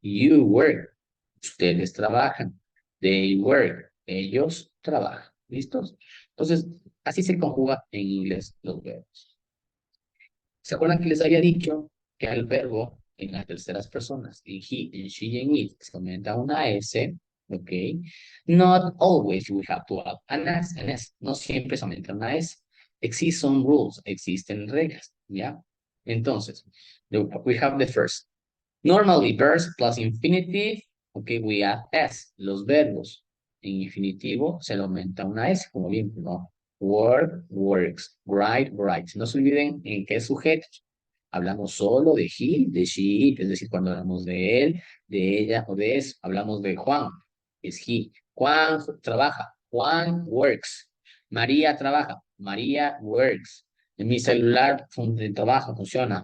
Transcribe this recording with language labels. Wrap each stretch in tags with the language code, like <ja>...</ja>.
<en>You work,</en> <es>ustedes trabajan.</es> <en>They work,</en> <es>ellos trabajan. ¿Listos? Entonces, así se conjuga en inglés los verbos. ¿Se acuerdan que les había dicho que al verbo en las terceras personas, en he, en she y en it, se aumenta una S, ¿ok?</es> <en>Not always we have to have an S.</en> <es>No siempre se aumenta una S.</es> <en>Exist some rules,</en> <es>existen reglas, ¿ya?</es> <en>Entonces, we have the first. Normally, verbs plus infinitive, okay, we add S.</en> <es>Los verbos en infinitivo se le aumenta una S, como bien, ¿no?</es> <en>Work, works, write, writes.</en> <es>No se olviden en qué sujetos. Hablamos solo de he, de she, es decir, cuando hablamos de él, de ella o de eso. Hablamos de Juan, es he. Juan trabaja,</es> <en>Juan works.</en> <es>María trabaja,</es> <en>María works.</en> <es>En mi celular de trabajo funciona.</es>